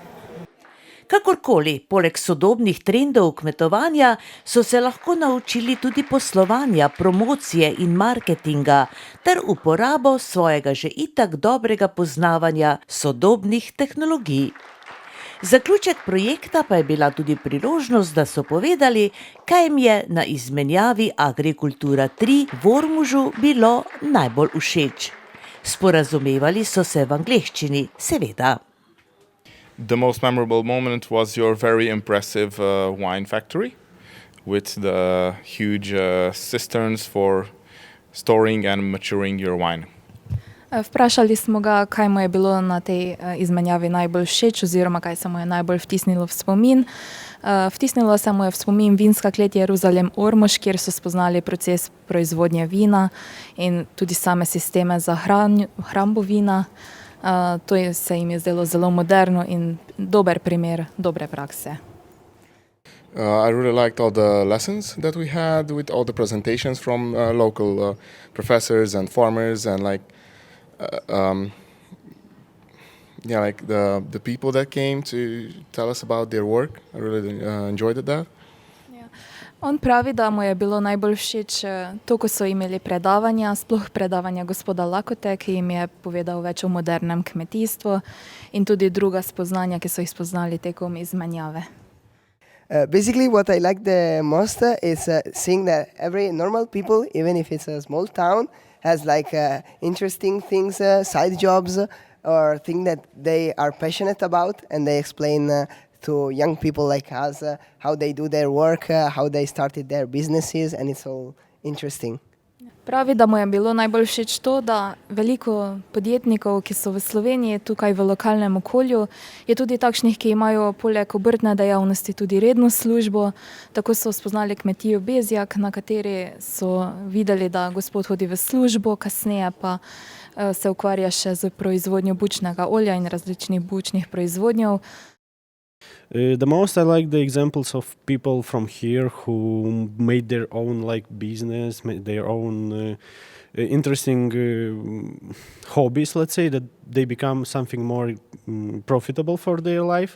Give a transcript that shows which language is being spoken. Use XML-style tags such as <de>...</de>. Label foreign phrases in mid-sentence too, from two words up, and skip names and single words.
<sl>Kakorkoli, poleg sodobnih trendov kmetovanja so se lahko naučili tudi poslovanja, promocije in marketinga ter uporabo svojega že itak dobrega poznavanja sodobnih tehnologij. Zaključek projekta pa je bila tudi priložnost, da so povedali, kaj jim je na izmenjavi Agrikultura 3 v Ormožu bilo najbolj všeč. Sporazumevali so se v angleščini, seveda.</sl> <en>The most memorable moment was your very impressive wine factory with the huge cisterns for storing and maturing your wine.</en> <sl>Vprašali smo ga, kaj mu je bilo na tej izmenjavi najbolj všeč oziroma kaj se mu je najbolj vtisnilo v spomin. Vtisnilo se mu je v spomin vinska klet Jeruzalem Ormož, kjer so spoznali proces proizvodnje vina in tudi same sisteme za hrambo vina. To se jim je zdelo zelo moderno in dober primer dobre prakse.</sl> <en>I really liked all the lessons that we had with all the presentations from local professors and farmers and the people that came to tell us about their work. I really enjoyed that.</en> <sl>On pravi, da mu je bilo najbolj všeč to, ko so imeli predavanja, sploh predavanja gospoda Lakote, ki jim je povedal več o modernem kmetijstvu in tudi druga spoznanja, ki so jih spoznali tekom izmenjave.</sl> <en>Basically, what I like the most is seeing that every normal people, even if it's a small town, has interesting things, side jobs, or things that they are passionate about, and they explain to young people like us how they do their work, how they started their businesses, and it's all interesting.</en> <sl>Pravi, da mu je bilo najbolj všeč to, da veliko podjetnikov, ki so v Sloveniji, tukaj v lokalnem okolju, je tudi takšnih, ki imajo poleg obrtne dejavnosti tudi redno službo. Tako so spoznali kmetijo Bezjak, na kateri so videli, da gospod hodi v službo, kasneje pa se ukvarja še z proizvodnjo bučnega olja in različnih bučnih proizvodnjev.</sl> <en>The most I like the examples of people from here who made their own business, made their own interesting hobbies, let's say, that they become something more profitable for their life.</en>